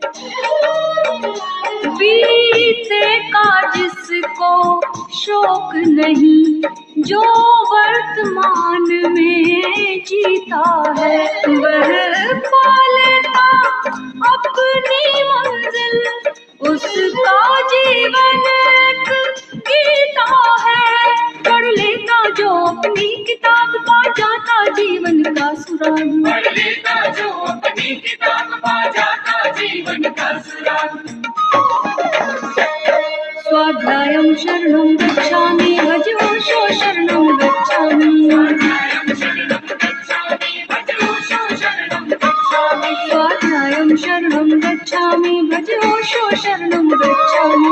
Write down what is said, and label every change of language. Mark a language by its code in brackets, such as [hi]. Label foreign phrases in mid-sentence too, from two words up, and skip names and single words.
[hi] बीते का जिसको शौक नहीं, जो वर्तमान में जीता है, वह पा लेता अपनी मंजिल, उसका जीवन एक गीता है। पढ़ लेता जो अपनी किताब, पा जाता जीवन का सुराग। पढ़ लेता जो अपनी किताब, पा जाता जीवन का सुराग। [sa] स्वाध्यायं शरणं गच्छामि, भज ओशो शरणं गच्छामि। स्वाध्यायं शरणं गच्छामि, भज ओशो शरणं गच्छामि। स्वाध्यायं शरणं गच्छामि, भज ओशो शरणं गच्छामि।